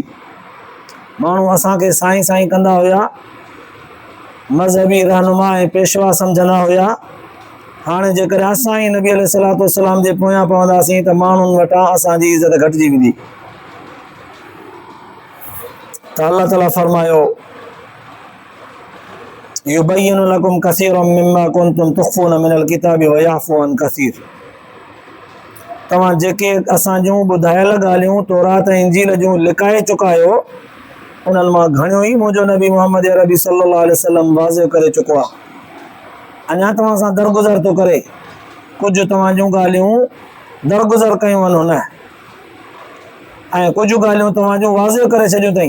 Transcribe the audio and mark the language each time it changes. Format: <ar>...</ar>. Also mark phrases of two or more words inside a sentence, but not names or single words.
<sd>माण्हू असांखे साईं साईं कंदा हुया, मज़हबी रहनुमा ऐं पेशवा सम्झंदा हुया। हाणे जेकर असां ई नबी</sd> <ar>عليه الصلاة والسلام</ar> <sd>जे पोयां पवंदासीं त माण्हुनि वटां असांजी इज़त घटिजी वेंदी। त अल्लाह ताला फरमायो</sd> <ar>يبين لكم كثيرا مما كنتم تخفون من الكتاب و يعفو عن كثير.</ar> <sd>तव्हां जेके असां जूं ॿुधायल ॻाल्हियूं तौरात ऐं इंजील जूं लिकाए चुका आहियो, उन्हनि मां घणियूं ई मुंहिंजो नबी मुहम्मद अरबी</sd> <ar>صلى الله عليه وسلم</ar> <sd>वाज़े करे चुको आहे। अञा तव्हां सां दरगुज़र थो करे, कुझु तव्हां जूं ॻाल्हियूं दरगुज़र कयूं आहिनि हुन, ऐं कुझु ॻाल्हियूं तव्हां जूं वाज़े करे छॾियूं अथई।</sd>